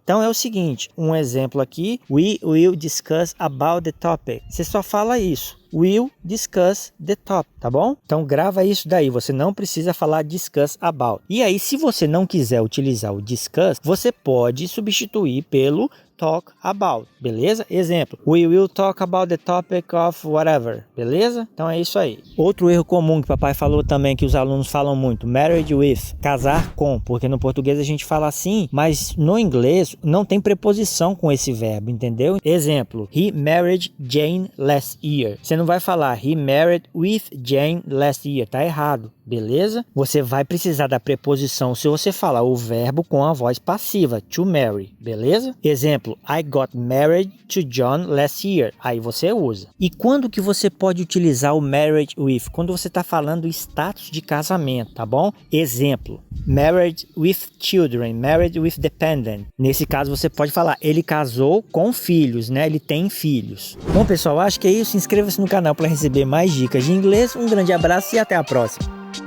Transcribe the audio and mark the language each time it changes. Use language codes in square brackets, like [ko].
[pt] Então é o seguinte, um exemplo aqui: [en] we will discuss about the topic. [pt] Você só fala isso: [en] will discuss the top, [pt] tá bom? Então grava isso daí, você não precisa falar discuss about. E aí, se você não quiser utilizar o discuss, você pode substituir pelo talk about, beleza? [en] Exemplo: we will talk about the topic of whatever, beleza? [pt] Então é isso aí. Outro erro comum que o papai falou também, que os alunos falam muito: married with, casar com, porque no português a gente fala assim, mas no inglês não tem preposição com esse verbo, entendeu? [en] Exemplo: he married Jane last year. [pt] Você não vai falar [en] he married with Jane last year, [pt] tá errado, beleza? Você vai precisar da preposição se você falar o verbo com a voz passiva, to marry, beleza? [en] Exemplo: I got married to John last year. [pt] Aí você usa. E quando que você pode utilizar o married with? Quando você está falando status de casamento, tá bom? [en] Exemplo: married with children, married with dependent. [pt] Nesse caso você pode falar ele casou com filhos, né? Ele tem filhos. Bom, pessoal, acho que é isso. Inscreva-se no canal para receber mais dicas de inglês. Um grande abraço e até a próxima.